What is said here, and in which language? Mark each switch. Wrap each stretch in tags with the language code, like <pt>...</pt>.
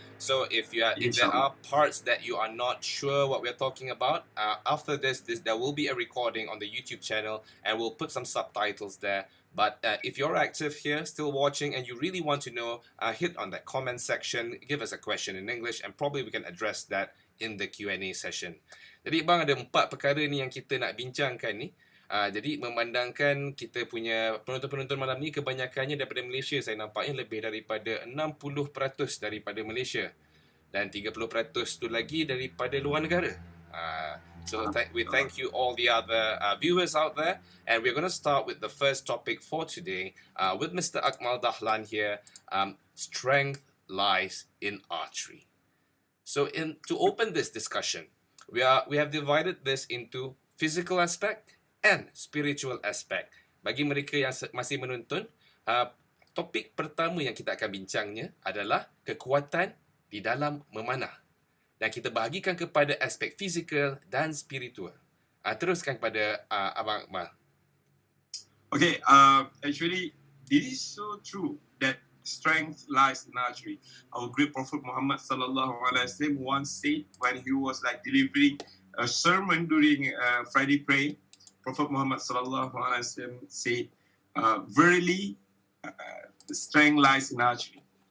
<en>So if there are parts that you are not sure what we're talking about, after this there will be a recording on the YouTube channel, and we'll put some subtitles there. But if you're active here, still watching, and you really want to know, hit on that comment section, give us a question in English, and probably we can address that in the Q&A session.</en> <ms>Jadi bang, ada 4 perkara ni yang kita nak bincangkan ni. Jadi memandangkan kita punya penonton-penonton malam ni kebanyakannya daripada Malaysia, saya nampaknya lebih daripada 60% daripada Malaysia, dan 30% tu lagi daripada luar negara.</ms> <en>So we thank you all the other viewers out there, and we're going to start with the first topic for today with Mr. Akmal Dahalan here. Strength lies in archery. So to open this discussion, we have divided this into physical aspect and spiritual aspect.</en> <ms>Bagi mereka yang masih menonton, topik pertama yang kita akan bincangnya adalah kekuatan di dalam memanah. Dan kita bahagikan kepada aspek fizikal dan spiritual. Teruskan kepada Abang Akmal.</ms> <en>Okay, actually, it is so true that strength lies in archery. Our great Prophet Muhammad</en> <ar>sallallahu alaihi wasallam</ar> <en>once said, when he was like delivering a sermon during Friday prayer, Prophet Muhammad sallallahu alaihi wasallam said, "Verily, the strength lies in archery."</en>